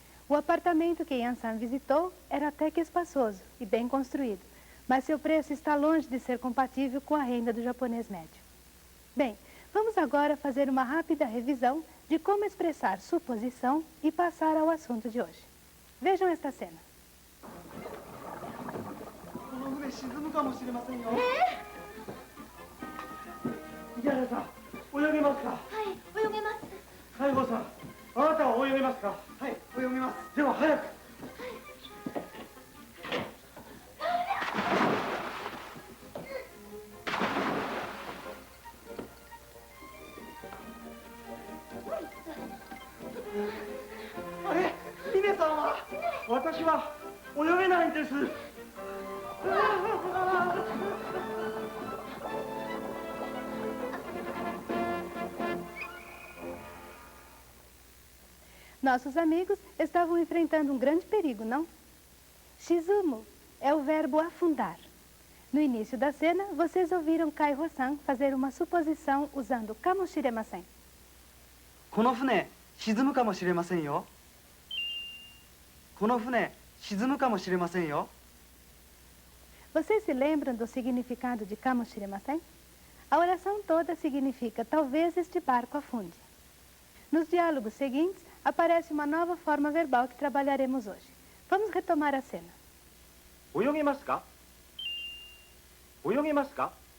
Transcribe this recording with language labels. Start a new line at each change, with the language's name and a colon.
Portuguese: O apartamento que Ian-san visitou era até que espaçoso e bem construído, mas seu preço está longe de ser compatível com a renda do japonês médio. Bem, vamos agora fazer uma rápida revisão de como expressar suposição e passar ao assunto de hoje. Vejam esta cena.
Japanese: 沈むかもしれませんよ。池原さん、泳げますか？はい、泳げます。西郷さん、あなたは泳げますか？はい、泳げます。では早く。あれ、峰さんは？私は泳げないんです。
Portuguese: Nossos amigos estavam enfrentando um grande perigo, não? Shizumu é o verbo afundar. No início da cena, vocês ouviram Kaiho-san fazer uma suposição usando kamoshiremasen.
Japanese: この船、沈むかもしれませんよ。この船、沈むかもしれませんよ。
Portuguese: Vocês se lembram do significado de kamoshiremasen? A oração toda significa talvez este barco afunde. Nos diálogos seguintes, aparece uma nova forma verbal que trabalharemos hoje. Vamos retomar a cena.
Japanese: 泳げますか？泳げますか？